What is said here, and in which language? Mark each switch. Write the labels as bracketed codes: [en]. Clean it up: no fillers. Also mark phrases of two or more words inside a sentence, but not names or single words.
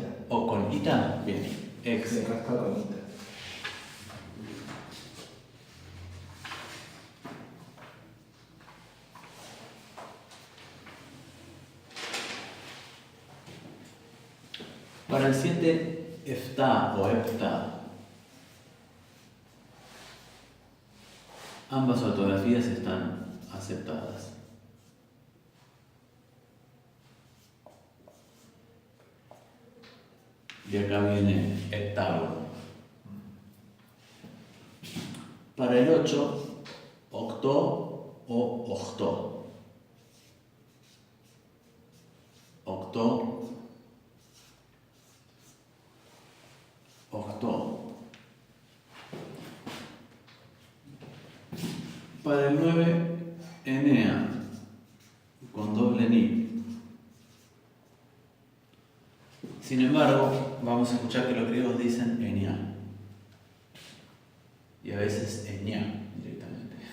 [es] o con ita. Bien, exi. Sí, acá está con ita. Para el 7, efta o epta. Ambas ortografías están aceptadas. Y acá viene heptágono. Para el 8, octo o octó. [el] Οκτώ, οκτώ. [es] Para el 9, enea, con doble ni. Sin embargo, vamos a escuchar que los griegos dicen enia. Y a veces enia directamente.